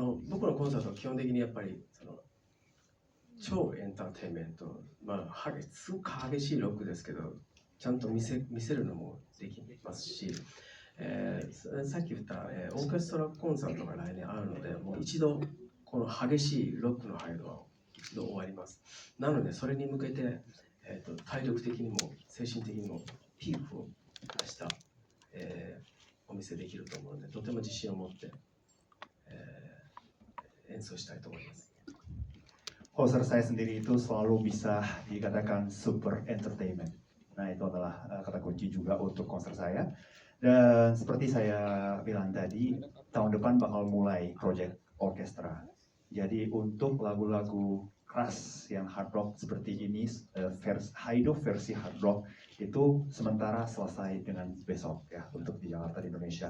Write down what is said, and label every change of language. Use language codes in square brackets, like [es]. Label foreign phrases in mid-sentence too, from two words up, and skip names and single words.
[ja] 僕のコンサートは基本的にやっぱり超エンターテインメント、すごく激しいロックですけど、ちゃんと見せるのもできますし、さっき言った、オーケストラコンサートが来年あるので、もう一度この激しいロックのハイドは一度終わります。なのでそれに向けて、体力的にも精神的にもピークを出した、お見せできると思うので、とても自信を持って、演奏したいと思います。 [id] Konser saya sendiri itu selalu bisa dikatakan [en] super entertainment. [id] Nah, itu adalah kata kunci juga untuk konser saya. Dan seperti saya bilang tadi, tahun depan bakal mulai project orkestra. Jadi untuk lagu-lagu keras yang [en] hard rock [id] seperti ini, Haido versi [en] hard rock [id] itu sementara selesai dengan besok ya untuk di Jakarta di Indonesia.